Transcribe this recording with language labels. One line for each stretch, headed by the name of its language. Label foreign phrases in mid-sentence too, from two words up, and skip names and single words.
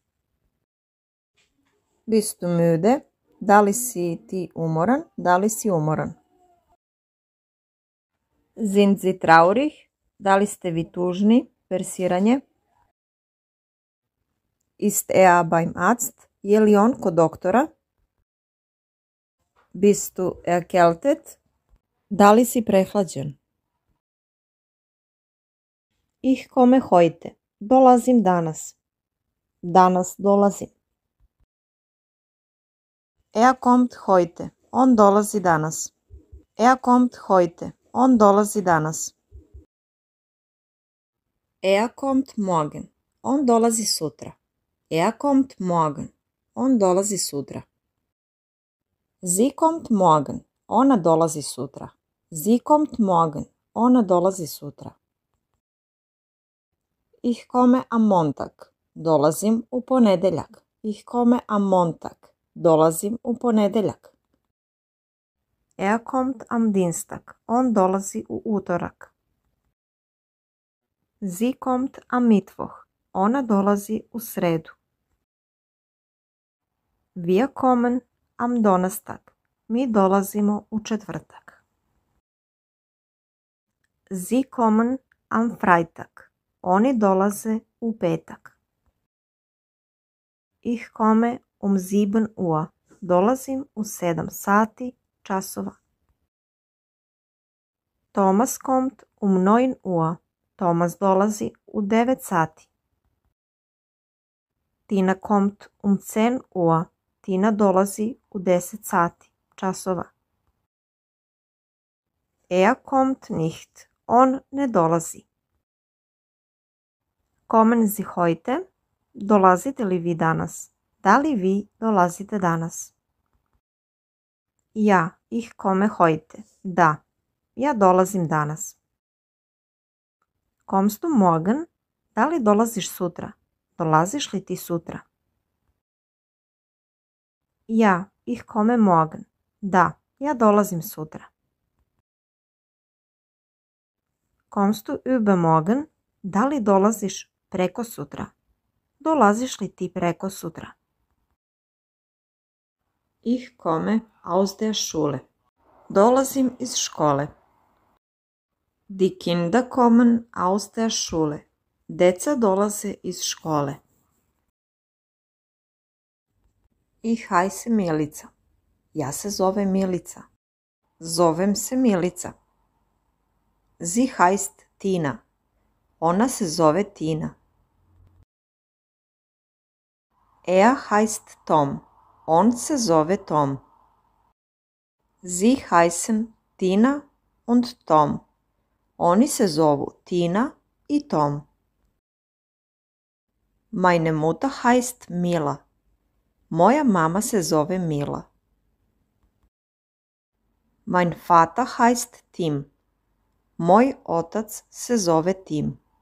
German: Bist du müde?
Serbian: Da li si ti umoran? Da li si umoran?
German: Sind Sie traurig?
Serbian: Da li ste vi tužni? Persiranje.
German: Ist er beim Arzt?
Serbian: Je li on kod doktora?
German: Bist du erkältet?
Serbian: Da li si prehlađen?
German: Ich komme heute.
Serbian: Dolazim danas. Danas dolazim.
German: Er kommt heute.
Serbian: On dolazi danas.
German: Er kommt heute.
Serbian: On dolazi danas.
German: Er kommt morgen.
Serbian: On dolazi sutra.
German: Er kommt morgen.
Serbian: On dolazi sutra.
German: Sie kommt morgen.
Serbian: Ona dolazi sutra.
German: Sie kommt morgen.
Serbian: Ona dolazi sutra.
German: Ich komme am Montag.
Serbian: Dolazim u ponedeljak.
German: Ich komme am Montag.
Serbian: Dolazim u ponedeljak.
German: Er kommt am Dienstag.
Serbian: On dolazi u utorak.
German: Sie kommt am Mittwoch.
Serbian: Ona dolazi u sredu.
German: Wir kommen am Donnerstag.
Serbian: Mi dolazimo u četvrtak.
German: Sie kommen am Freitag.
Serbian: Oni dolaze u petak.
German: Ich komme um 7 Uhr.
Serbian: Dolazim u 7 sati časova.
German: Thomas kommt um 9 Uhr.
Serbian: Thomas dolazi u 9 sati.
German: Tina kommt um 10 Uhr.
Serbian: Tina dolazi u 10 sati časova.
German: Er kommt nicht.
Serbian: On ne dolazi.
German: Kommen Sie heute?
Serbian: Dolazite li vi danas? Da li vi dolazite danas?
German: Ja, ich komme heute.
Serbian: Da, ja dolazim danas.
German: Kommst du morgen?
Serbian: Da li dolaziš sutra? Dolaziš li ti sutra?
German: Ja, ich komme morgen.
Serbian: Da, ja dolazim sutra.
German: Kommst du übermorgen?
Serbian: Da li dolaziš preko sutra? Dolaziš li ti preko sutra?
German: Ich komme aus der Schule.
Serbian: Dolazim iz škole.
German: Die Kinder kommen aus der Schule.
Serbian: Deca dolaze iz škole.
German: Ich heiße Milica.
Serbian: Ja se zovem Milica. Zovem se Milica.
German: Sie heißt Tina.
Serbian: Ona se zove Tina.
German: Er heißt Tom.
Serbian: On se zove Tom.
German: Sie heißen Tina und Tom.
Serbian: Oni se zovu Tina i Tom.
German: Meine Mutter heißt Mila.
Serbian: Moja mama se zove Mila.
German: Mein Vater heißt Tim.
Serbian: Moj otac se zove Tim.